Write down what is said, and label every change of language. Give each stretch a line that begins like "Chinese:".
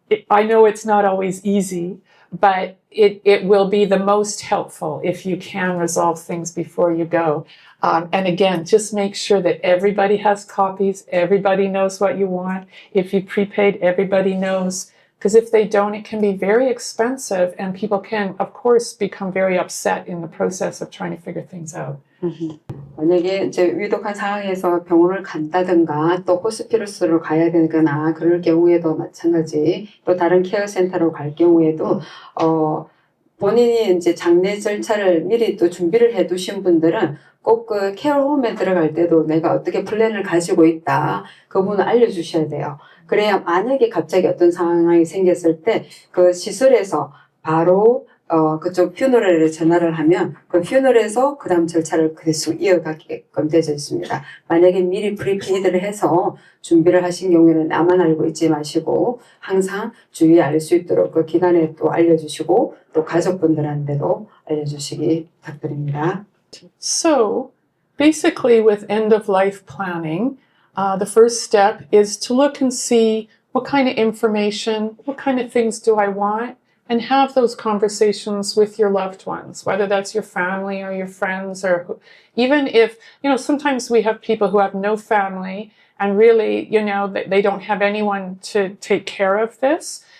English: I know it's not always easy, but it will be the most helpful if you can resolve things before you go. And again, just make sure that everybody has copies, everybody knows what you want. If you prepaid, everybody knows. Because if they don't, it can be very expensive, and people can, of course, become very upset in the process of trying to figure things out.
Korean: 만약에 이제 위독한 상황에서 병원을 간다든가 또 호스피러스로 가야 되거나 그럴 경우에도 마찬가지, 또 다른 케어센터로 갈 경우에도 본인이 이제 장례 절차를 미리 또 준비를 해 두신 분들은 꼭 그 케어홈에 들어갈 때도 내가 어떻게 플랜을 가지고 있다 그 부분을 알려주셔야 돼요. 그래야 만약에 갑자기 어떤 상황이 생겼을 때 그 시설에서 바로 그쪽 퓨너럴에 전화를 하면 그 퓨너럴에서 그 다음 절차를 계속 이어가게끔 되어 있습니다. 만약에 미리 프리페이드를 해서 준비를 하신 경우에는 나만 알고 있지 마시고 항상 주위에 알 수 있도록 그 기간에 또 알려주시고 또 가족분들한테도 알려주시기 부탁드립니다.
English: So basically with end-of-life planning, the first step is to look and see what kind of information, what kind of things do I want, and have those conversations with your loved ones, whether that's your family or your friends, or even if, sometimes we have people who have no family and really, they don't have anyone to take care of this.